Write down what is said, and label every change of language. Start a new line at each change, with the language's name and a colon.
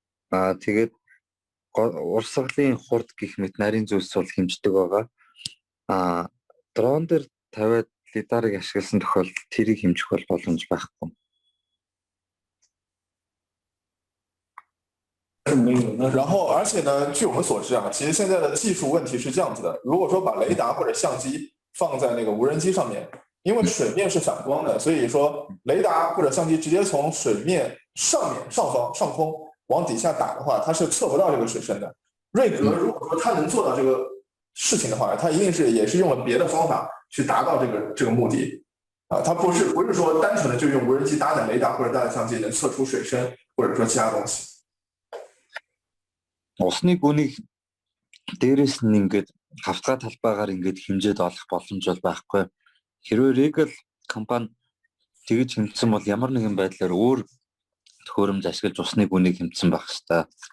Mongolian: Тэгээд урсгалын хурд гэх мэт нарийн зүйлс бол хэмждэг байгаа. Дрон дээр тавиад лидарыг ашигласан тохиолдолд тэрийг хэмжих бол боломж байхгүй.
Chinese: 然后，而且呢，据我们所知啊，其实现在的技术问题是这样子的：如果说把雷达或者相机放在那个无人机上面，因为水面是反光的，所以说雷达或者相机直接从水面上空往底下打的话，它是测不到这个水深的。瑞格如果说他能做到这个事情的话，他一定是也是用了别的方法去达到这个目的啊，他不是说单纯的就用无人机搭载雷达或者搭载相机能测出水深或者说其他东西。
Mongolian: Усны гүнийг дээрээс нь ингээд хавтгай талбайгаар ингээд хэмжээд олох боломж бол байхгүй. Хэрвээ Regal компани тэгж хэмжсэн бол ямар нэгэн байдлаар өөр төхөөрөмж ашиглаж усны гүнийг хэмжсэн байх хэвээр.